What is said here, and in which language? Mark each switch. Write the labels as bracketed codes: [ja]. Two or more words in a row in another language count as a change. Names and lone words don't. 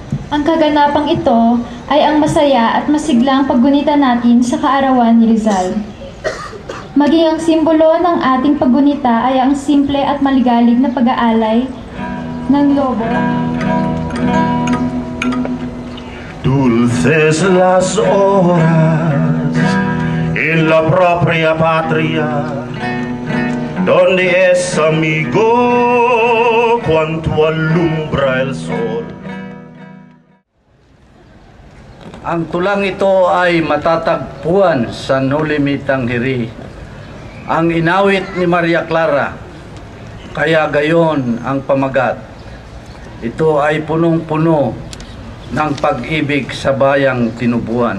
[tl] Ang kaganapang ito ay ang masaya at masiglang paggunita natin sa kaarawan ni Rizal. Maging ang simbolo ng ating paggunita ay ang simple at maligalig na pag-aalay ng lobo. [es] Dulces las horas en la propia patria, donde es amigo cuanto alumbra el sol. [tl] Ang tulang ito ay matatagpuan sa Nulimitang Hiri. Ang inawit ni Maria Clara, kaya gayon ang pamagat. Ito ay punong-puno ng pag-ibig sa bayang tinubuan.